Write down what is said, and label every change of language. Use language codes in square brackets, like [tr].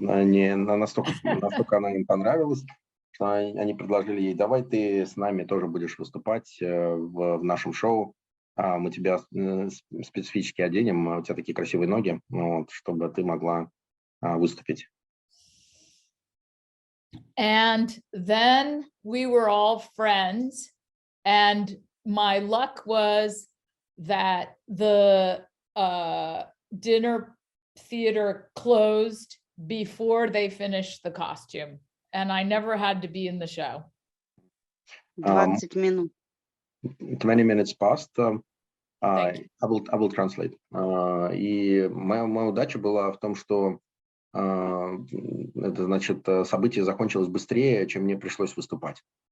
[ru] Настолько она им понравилась, что они предложили ей: давай ты с нами тоже будешь выступать в нашем шоу. Мы тебя специфически оденем, у тебя такие красивые ноги, чтобы ты могла выступить. [en] And then we were all friends, and my luck was that the dinner theater closed before they finished the costume, and I never had to be in the show. [ru] 20 минут. [en] 20 minutes passed. I will translate. [ru] И моя удача была в том, что Это значит, событие закончилось быстрее, чем мне пришлось выступать.